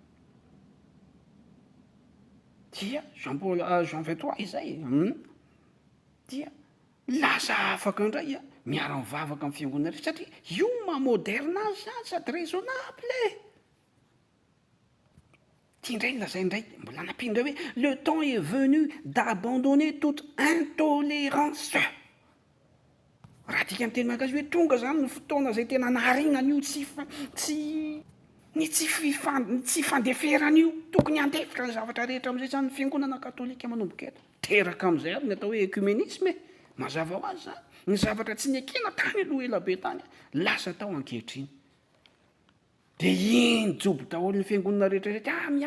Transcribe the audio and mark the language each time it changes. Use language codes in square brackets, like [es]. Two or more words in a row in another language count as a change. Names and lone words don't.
[mg] dia Jean 23 izay dia lasa afaka indray miara mivavaka amin'ny fiangonana rehetra satria io moderne azy zany sady raisonnable tia indray lazay indray mbola nampindra hoe [fr] le temps est venu d'abandonner toute intolérance [mg] raha dika amin'ny teny malagasy hoe tonga zany ny fotoana zay tena naharinan'io tsy fandeferan'io tokony andefitra ny zavatra rehetra am'izay zany ny fiangonana katolika manomboka eto teraka am'izay ary ny atao hoe ecuménisme mazava ho azy zany ny zavatra tsy niekena tany aloha elabe tany lasa tao ankehitriny de iny jobo daholo ny fiangonana rehetrarehetra